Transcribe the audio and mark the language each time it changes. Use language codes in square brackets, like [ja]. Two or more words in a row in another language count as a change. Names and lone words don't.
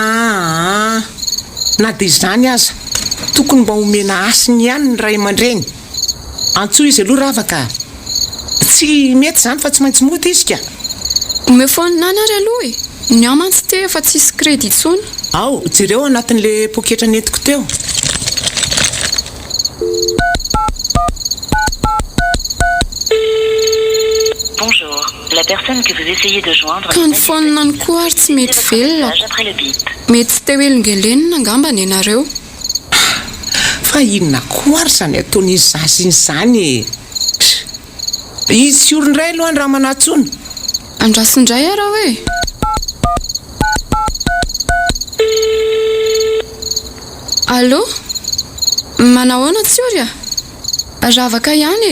[mg] na dia izany aza tokony mba homena asiny ihany ny ray aman-dreny antsoa izy aloha ravaka tsy mety izany fa tsy maintsy mody izy ka ome foninany ary aloha ny amantsy te efa tsisy crédit intsony ao jereo anatin'le poketra netiko teo [fr] Bonjour, la personne que vous essayez de joindre [mg] ka ny foninany koa ary tsy mety velona [fr] après le bip. [mg] mety tsy teo elingelenina angamba ny anareo fa inona koa ary zany ataon'izy zazy iny zany izy sy olondray aloha ny raha manatsona andrasindray ara hoe allo manahoana tsiory ravaka ihany